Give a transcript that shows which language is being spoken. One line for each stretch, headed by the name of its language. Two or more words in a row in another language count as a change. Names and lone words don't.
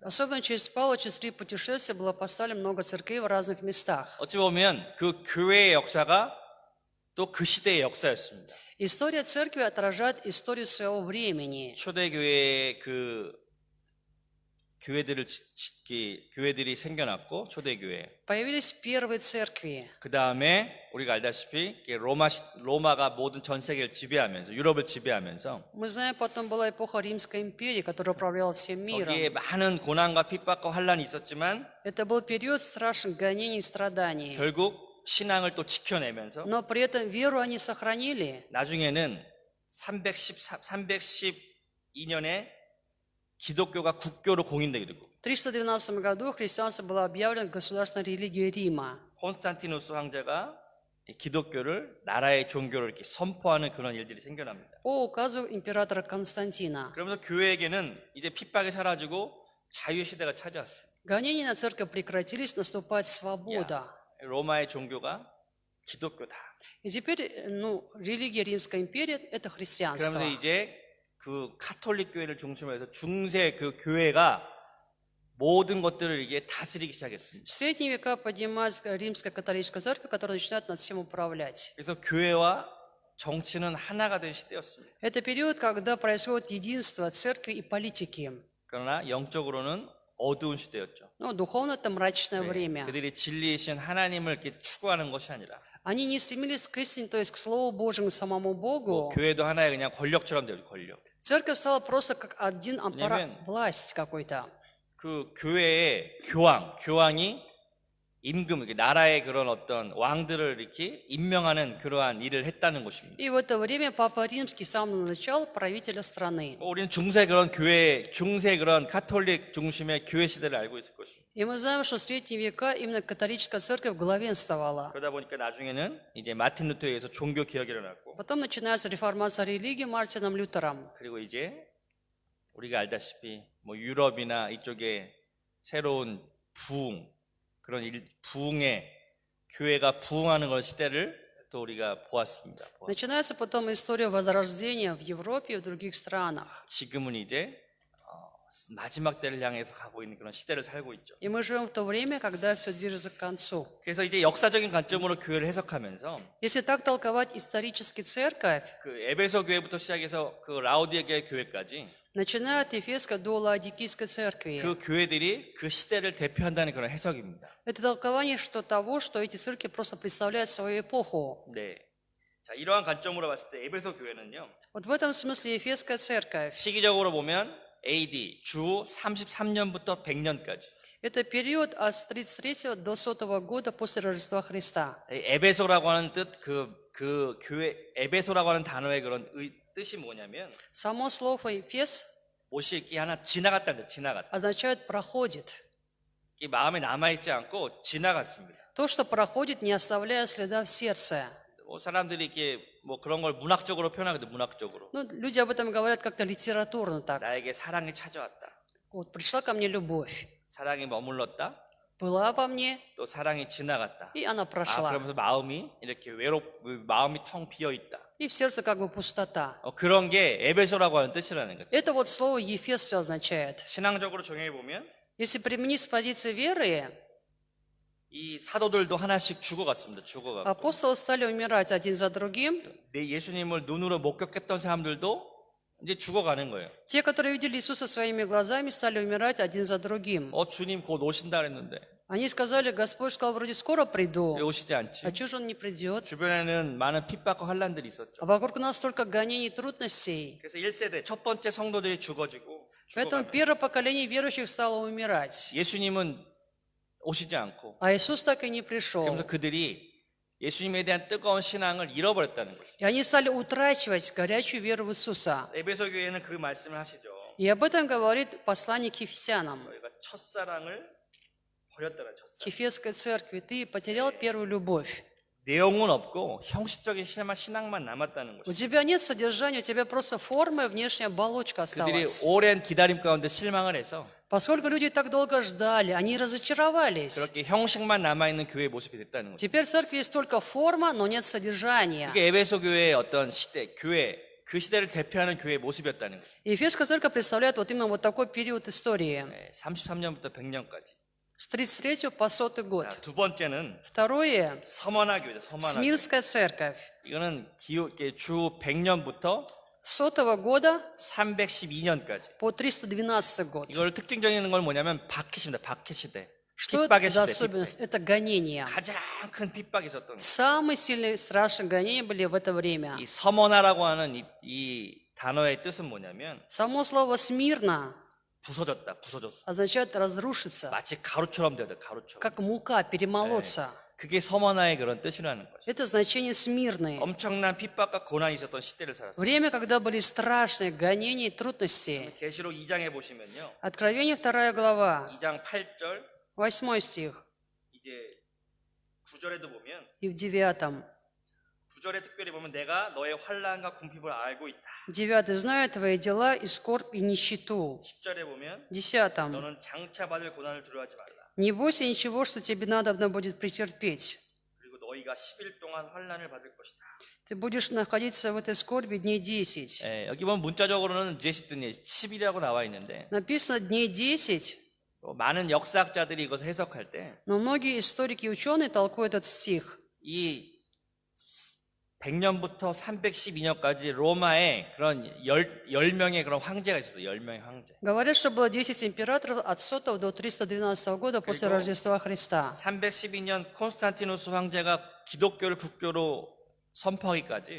Russian: Особенно через Павла, через 3 путешествия было поставлено много церквей в разных местах.
Korean: 어찌 보면 그 교회의 역사가 또 그 시대의 역사였습니다.
Russian: История церкви отражает историю своего времени.
Korean: 초대교회의 그 교회들이 생겨났고 초대교회.
Russian: Появились первые церкви.
Korean: 그 다음에 우리가 알다시피 로마가 모든 전 세계를 지배하면서 유럽을 지배하면서
Russian: Мы знаем, потом была эпоха Римской империи, которая управляла всем миром.
Korean: 거기에 많은 고난과 핍박과 환란이 있었지만
Russian: Это был период страшных гонений и страданий.
Korean: 결국 신앙을 또 지켜내면서
Russian: Но при этом веру они сохранили.
Korean: 나중에는 312년에 기독교가 국교로 공인되게 되고
Russian: В 312 году христианство было объявлено государственной религией Рима.
Korean: 콘스탄티누스 황제가 기독교를 나라의 종교로 이렇게 선포하는 그런 일들이 생겨납니다.
Russian: По указу императора Константина.
Korean: 그러면서 교회에게는 이제 핍박이 사라지고 자유의 시대가 찾아왔어요.
Russian: Гонения на церковь прекратились, наступает свобода.
Korean: 로마의 종교가 기독교다.
Russian: И теперь, религия Римской империи – это христианство.
Korean: 그러면서 이제 그 카톨릭 교회를 중심으로 해서 중세 그 교회가 모든 것들을 이게 다스리기 시작했습니다.
Russian: В средние века поднимается римская католическая церковь, которая начинает над всем управлять.
Korean: 그래서 교회와 정치는 하나가 된 시대였습니다.
Russian: Это период, когда происходит единство церкви и политики.
Korean: 그러나 영적으로는 어두운 시대였죠.
Russian: Но духовно это мрачное время.
Korean: 그들이 진리이신 하나님을 이렇게 추구하는 것이 아니라
Russian: Они не стремились к истине, то есть к Слову Божьему, к самому Богу.
Korean: 교회도 하나의 그냥 권력처럼 되고 권력.
Russian: Церковь стала просто как один аппарат,
Korean: 왜냐면
Russian: власть какой-то.
Korean: 그 교회의 교황이 임금, 나라의 그런 어떤 왕들을 이렇게 임명하는 그러한 일을 했다는 것입니다.
Russian: И в это время Папа Римский с самого начала правителя страны.
Korean: 우리는 중세 그런 카톨릭 중심의 교회 시대를 알고 있을 것입니다.
Russian: И мы знаем, что в средние века именно католическая церковь главенствовала.
Korean: 그러다 보니까 나중에는 이제 마틴 루터에 의해서 종교 개혁이 일어났고,
Russian: Потом начинается реформация религии Мартином Лютером.
Korean: 그리고 이제 우리가 알다시피 뭐 유럽이나 이쪽에 새로운 부흥의 교회가 부흥하는 그런 시대를 또 우리가 보았습니다.
Russian: Начинается потом история возрождения в Европе и в других странах.
Korean: 지금은 이제 마지막 때를 향해서 가고 있는 그런 시대를 살고 있죠.
Russian: И мы живем в то время, когда все движется к концу.
Korean: 그래서 이제 역사적인 관점으로 교회를 해석하면서
Russian: Если так толковать исторически церковь,
Korean: 그 에베소 교회부터 시작해서 그 라오디게아 교회까지
Russian: начиная от Ефеска до Лаодикийской церкви,
Korean: 그 교회들이 그 시대를 대표한다는 그런 해석입니다.
Russian: это толкование того, что эти церкви просто представляют свою эпоху.
Korean: 네. 자, 이러한 관점으로 봤을 때 에베소 교회는요.
Russian: Вот в этом смысле Ефесская церковь
Korean: 시기적으로 보면 AD 주 33년부터 100년까지.
Russian: это период от 33 до 100 года после Рождества Христа.
Korean: 에베소라고 하는 뜻, 그 교회 에베소라고 하는 단어의 그런 뜻이 뭐냐면
Russian: Само слово «Ефес»
Korean: 못이 이렇게 하나 지나갔다는 거예요. 지나갔다.
Russian: означает «проходит».
Korean: 이 마음에 남아 있지 않고 지나갔습니다.
Russian: То, что проходит, не оставляя следа в сердце.
Korean: 사람들이 이렇게 뭐 그런 걸 문학적으로 표현하거든, 문학적으로.
Russian: Ну, люди об этом говорят как-то литературно так.
Korean: 나에게 사랑이 찾아왔다.
Russian: Вот пришла ко мне любовь,
Korean: 사랑이 머물렀다.
Russian: была во мне,
Korean: 또 사랑이 지나갔다.
Russian: и она прошла.
Korean: 그러면서 마음이 이렇게 마음이 텅 비어 있다.
Russian: И в сердце как бы пустота.
Korean: 그런 게 에베소라고 하는 뜻이라는 거죠.
Russian: Это вот слово «ефес» все означает.
Korean: 신앙적으로 정의해 보면
Russian: Если применить с позиции веры,
Korean: 이 사도들도 하나씩 죽어갔습니다. 죽어갔고.
Russian: апостолы стали умирать один за другим.
Korean: 내 예수님을 눈으로 목격했던 사람들도 이제 죽어가는 거예요.
Russian: Те, которые видели Иисуса своими глазами, стали умирать один за другим.
Korean: 주님 곧 오신다 그랬는데
Russian: Они сказали, Господь сказал, вроде скоро
Korean: 왜
Russian: приду.
Korean: 오시지 않지?
Russian: А чего же Он не придет?
Korean: 주변에는 많은 핍박과 환란들이 있었죠.
Russian: А вокруг нас столько гонений и трудностей.
Korean: 그래서 1세대 첫 번째 성도들이 죽어지고
Russian: Поэтому
Korean: 죽어가는
Russian: первое поколение верующих стало умирать.
Korean: 예수님은 오시지 않고
Russian: А Иисус так и не пришел.
Korean: 그러면서 그들이 예수님에 대한 뜨거운 신앙을 잃어버렸다는 거죠.
Russian: И они стали утрачивать горячую веру в Иисуса.
Korean: 에베소 교회는 그 말씀을 하시죠.
Russian: И об этом говорит послание к Ефесянам.
Korean: 너희가 첫사랑을 버렸다는 첫사랑.
Russian: К Ефесской церкви. Ты потерял первую любовь.
Korean: 내용은 없고 형식적인 신앙만 남았다는
Russian: У
Korean: 거죠.
Russian: тебя нет содержания, у тебя просто форма и внешняя оболочка
Korean: 그들이
Russian: осталась.
Korean: 오랜 기다림 가운데 실망을 해서
Russian: Поскольку люди так долго ждали, они разочаровались.
Korean: 그렇게 형식만 남아있는 교회의 모습이 됐다는 거죠.
Russian: Теперь в церкви есть только форма, но нет содержания.
Korean: 이게 에베소 교회의 어떤 시대, 교회, 그 시대를 대표하는 교회의 모습이었다는 거죠.
Russian: И Ефесская церковь представляет вот именно вот такой период истории.
Korean: 33년부터 100년까지.
Russian: С 33 по 100 год.
Korean: 두 번째는
Russian: Второе,
Korean: 서머나 교회죠. 서머나 교회.
Russian: Смирская церковь.
Korean: 이거는 주 100년부터
Russian: 100 года
Korean: 312년까지.
Russian: по 312 год.
Korean: 이걸 특징적인 건 뭐냐면 박해시입니다. 박해 시대.
Russian: Что это
Korean: 핍박의
Russian: за
Korean: 시대.
Russian: особенность? Это гонения.
Korean: 가장 큰 핍박이 있었던 거예요.
Russian: Самые сильные, страшные гонения были в это время.
Korean: 이 서머나라고 하는 이 단어의 뜻은 뭐냐면
Russian: Само слово «смирно»
Korean: 부서졌다, 부서졌어.
Russian: означает разрушиться,
Korean: 마치 가루처럼 되었다, 가루처럼.
Russian: как мука, перемолоться.
Korean: 그게 서머나의 그런 뜻이라는 거죠.
Russian: Это значение «смирные».
Korean: 엄청난 핍박과 고난이 있었던 시대를 살았어요.
Russian: Время, когда были страшные гонения и трудности.
Korean: 계시록 2장에 보시면요.
Russian: Откровение 2 глава,
Korean: 2장 8절
Russian: 8 стих
Korean: 이제 9절에도 보면
Russian: и в 9.
Korean: 9절에 특별히 보면 내가 너의 환난과 궁핍을 알고 있다.
Russian: 9. «Знаю твои дела и скорбь и нищету».
Korean: 10절에 보면
Russian: 10.
Korean: 너는 장차 받을 고난을 두려워하지 말라.
Russian: «Не бойся ничего, что тебе надобно будет претерпеть.
Korean: 그리고 너희가 10일 동안 환난을 받을 것이다.
Russian: Ты будешь находиться в этой скорби дней 10».
Korean: 여기 보면 문자적으로는 10이라고 나와 있는데
Russian: Написано «дней 10»,
Korean: 많은 역사학자들이 이것을 해석할 때
Russian: но многие историки и ученые толкуют этот стих.
Korean: 이 100년부터 312년까지 로마에 그런 10명의 그런 황제가 있었어요. 10명의 황제.
Russian: Говорят, что было 10 императоров от 100 до 312 года после
Korean: 그리고
Russian: Рождества Христа.
Korean: 312년 콘스탄티누스 황제가 기독교를 국교로 선포하기까지